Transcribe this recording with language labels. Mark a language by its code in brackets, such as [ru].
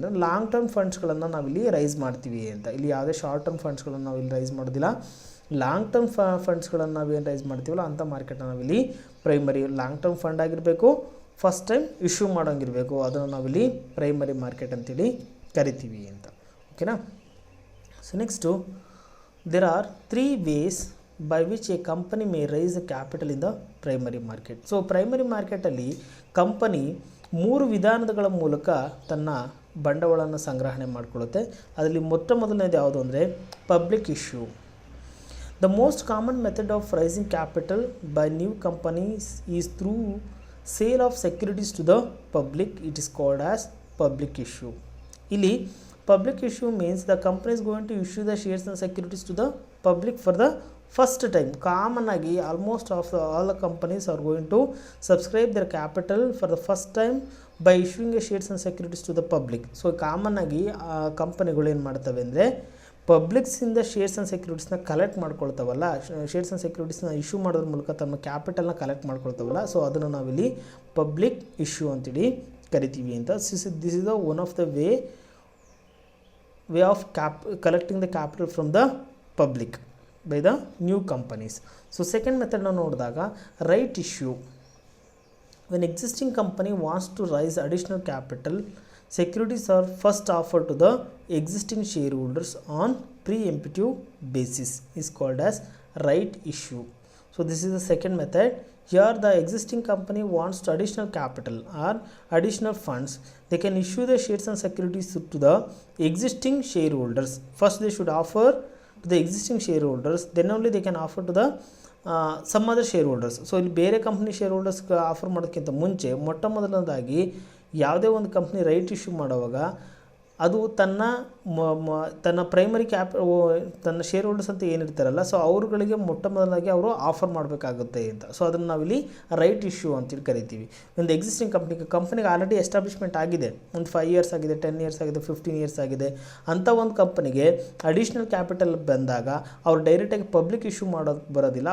[kn] ಅಂದರೆ long term ಫಂಡ್ಸ್ಗಳನ್ನು ನಾವಿಲ್ಲಿ rice ಮಾಡ್ತೀವಿ ಅಂತ. ಇಲ್ಲಿ ಯಾವುದೇ ಶಾರ್ಟ್ ಟರ್ಮ್ ಫಂಡ್ಸ್ಗಳನ್ನು ನಾವಿಲ್ಲಿ ರೈಸ್ ಮಾಡೋದಿಲ್ಲ. ಲಾಂಗ್ ಟರ್ಮ್ ಫಂಡ್ಸ್ಗಳನ್ನು ನಾವೇನು ರೈಸ್ ಮಾಡ್ತೀವಲ್ಲ ಅಂಥ ಮಾರ್ಕೆಟ್ನ ನಾವಿಲ್ಲಿ ಪ್ರೈಮರಿ ಲಾಂಗ್ ಟರ್ಮ್ ಫಂಡ್ ಆಗಿರಬೇಕು, ಫಸ್ಟ್ ಟೈಮ್ ಇಶ್ಯೂ ಮಾಡೋಂಗಿರಬೇಕು, ಅದನ್ನು ನಾವಿಲ್ಲಿ ಪ್ರೈಮರಿ ಮಾರ್ಕೆಟ್ ಅಂತೇಳಿ ಕರಿತೀವಿ ಅಂತ. ಓಕೆನಾ? [en] So next there are 3 ways by which a company may raise a capital in the primary market. [kn] So primary ಮಾರ್ಕೆಟಲ್ಲಿ ಕಂಪನಿ 3 ವಿಧಾನಗಳ ಮೂಲಕ ತನ್ನ ಬಂಡವಾಳವನ್ನು ಸಂಗ್ರಹಣೆ ಮಾಡಿಕೊಳ್ಳುತ್ತೆ. ಅದರಲ್ಲಿ ಮೊಟ್ಟ ಮೊದಲನೇದು ಯಾವುದು ಅಂದರೆ public issue. [en] The most common method of raising capital by new companies is through sale of securities to the public. It is called as public issue. [kn] Ili [en] public issue means the company is going to issue the shares and securities to the public for the first time. Common [kn] agi [en] almost all the companies are going to subscribe their capital for the first time by issuing a shares and securities to the public. [kn] So common agi ಕಂಪನಿಗಳು ಏನು ಮಾಡ್ತವೆ ಅಂದರೆ ಪಬ್ಲಿಕ್ಸಿಂದ shares and ಸೆಕ್ಯೂರಿಟೀಸ್ನ collect ಮಾಡ್ಕೊಳ್ತಾವಲ್ಲ, shares and ಸೆಕ್ಯೂರಿಟೀಸ್ನ issue ಮಾಡೋದ್ರ ಮೂಲಕ ತಮ್ಮ ಕ್ಯಾಪಿಟಲ್ನ collect ಮಾಡ್ಕೊಳ್ತಾವಲ್ಲ, so ಅದನ್ನು ನಾವಿಲ್ಲಿ public issue ಅಂತೇಳಿ ಕರಿತೀವಿ ಅಂತ. [en] This is the one of the way of collecting the capital from the public by the new companies. [kn] So second ಮೆಥಡ್ನ ನೋಡಿದಾಗ right issue. [en] When existing company wants to raise additional capital, securities are first offered to the existing shareholders on preemptive basis is called as right issue. So this is the second method. Here the existing company wants to additional capital or additional funds. They can issue the shares and securities to the existing shareholders. First they should offer to the existing shareholders, then only they can offer to the some other shareholders. [kn] So ಇಲ್ಲಿ ಬೇರೆ company share ಹೋಲ್ಡರ್ಸ್ಗೆ offer ಮಾಡೋದಕ್ಕಿಂತ ಮುಂಚೆ ಮೊಟ್ಟ ಮೊದಲನೇದಾಗಿ ಯಾವುದೇ ಒಂದು company right issue ಮಾಡುವಾಗ ಅದು ತನ್ನ ಪ್ರೈಮರಿ ತನ್ನ ಶೇರ್ ಹೋಲ್ಡರ್ಸ್ ಅಂತ ಏನಿರ್ತಾರಲ್ಲ, ಸೊ ಅವ್ರುಗಳಿಗೆ ಮೊಟ್ಟ ಮೊದಲಾಗಿ ಅವರು ಆಫರ್ ಮಾಡಬೇಕಾಗುತ್ತೆ ಅಂತ. ಸೊ ಅದನ್ನು ನಾವಿಲ್ಲಿ ರೈಟ್ ಇಶ್ಯೂ ಅಂತೇಳಿ ಕರಿತೀವಿ. ಒಂದು ಎಕ್ಸಿಸ್ಟಿಂಗ್ ಕಂಪ್ನಿಗೆ ಆಲ್ರೆಡಿ ಎಸ್ಟಾಬ್ಲಿಷ್ಮೆಂಟ್ ಆಗಿದೆ, ಒಂದು 5 ಇಯರ್ಸ್ ಆಗಿದೆ, 10 ಇಯರ್ಸ್ ಆಗಿದೆ, 15 ಇಯರ್ಸ್ ಆಗಿದೆ ಅಂಥ ಒಂದು ಕಂಪನಿಗೆ ಅಡಿಷ್ನಲ್ ಕ್ಯಾಪಿಟಲ್ ಬಂದಾಗ ಅವ್ರು ಡೈರೆಕ್ಟಾಗಿ ಪಬ್ಲಿಕ್ ಇಶ್ಯೂ ಬರೋದಿಲ್ಲ.